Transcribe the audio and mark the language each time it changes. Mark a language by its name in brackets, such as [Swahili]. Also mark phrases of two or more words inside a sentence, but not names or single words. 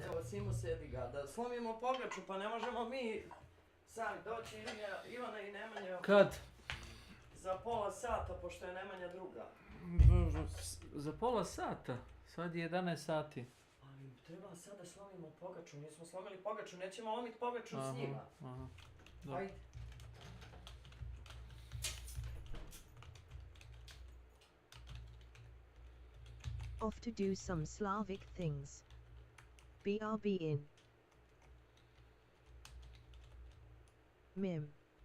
[Serbian] Evo Simo sedi ga, da slomimo pogaču, pa ne možemo mi sami doći Ivana i Nemanja. Kad? Za pola sata, pošto je Nemanja druga. Za pola sata? Sad je 11 sati. Ali treba sad da slomimo pogaču, nismo slomili pogaču, nećemo lomiti pogaču s njima. Ajde. [English] Off to do some Slavic things. BRB in. Mim.